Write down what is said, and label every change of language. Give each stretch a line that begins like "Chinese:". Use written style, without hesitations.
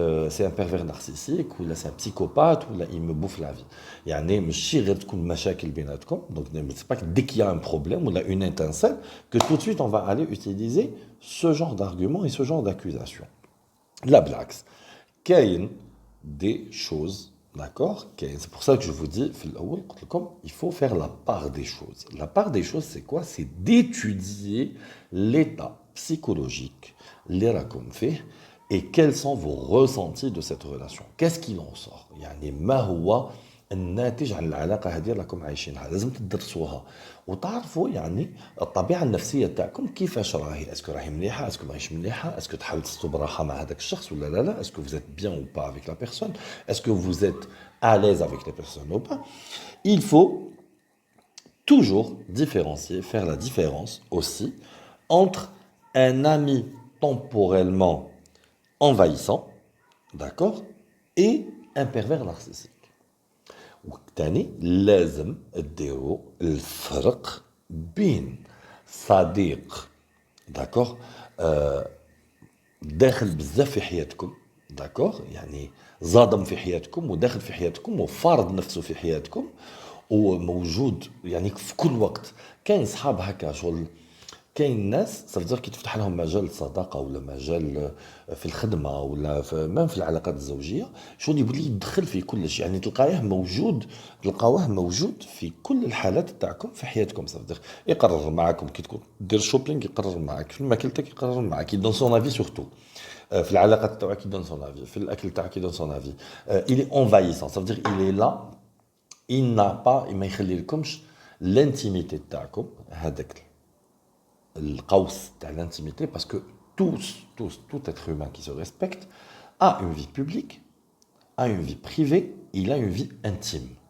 French: c'est un pervers narcissique, ou là c'est un psychopathe, ou là il me bouffe la vie.
Arabic: يعني ماشي غير تكون مشاكل بيناتكم.
French: Donc c'est pas que dès qu'il y a un problème ou là une étincelle que tout de suite on va aller utiliser ce genre d'argument et ce genre d'accusation. La blague.
Arabic: كاين
French: des choses, d'accord? C'est pour ça que je vous dis, il faut faire la part des choses. La part des choses, c'est quoi? C'est d'étudier l'état psychologique, les raconter, et quels sont vos ressentis de cette relation. Qu'est-ce qu'il en sort?
Arabic: يعني ما هو الناتج عن العلاقة هذه اللي راكم عايشينها. لازم تدرسوها وتعرفوا يعني الطبيعة النفسية تاعكم كيفاش راهي. اسكو راهي مليحة، اسكو ماهيش مليحة، اسكو تحاول تحسوا براحة مع هذاك الشخص ولا لا لا، اسكو
French: vous êtes bien ou pas
Arabic: avec la personne, est-ce que vous êtes à l'aise avec les personnes ou pas. Il faut toujours différencier, faire la différence aussi entre un ami temporellement envahissant, d'accord, et un pervers narcissique. وتاني لازم تديروا الفرق بين صديق داكوغ داخل بزاف في حياتكم، داكوغ يعني صادم في حياتكم وداخل في حياتكم وفارض نفسه في حياتكم وموجود يعني في كل وقت. كاين صحاب هكا شغل، كاين ناس صافي كي تفتح لهم مجال الصداقه ولا مجال في الخدمه ولا في العلاقات الزوجيه شغل يولي يدخل في كل شيء. يعني تلقاوه موجود في كل الحالات تاعكم في حياتكم. صافي يقرر معاكم كي تكون دير شوبينغ، يقرر معاك في الماكلتك، يقرر معاك يدون سون افي سورتو في العلاقات تاعك يدون سون افي، في الاكل تاعك يدون سون افي.
French: il est envahissant, ça veut dire il est là, il n'a pas
Arabic: ما يخلي لكمش
French: l'intimité
Arabic: تاعكم هذاك القوس تاع
French: l'intimité, parce que tout être humain qui se respecte a une vie publique, a une vie privée, il a une vie intime.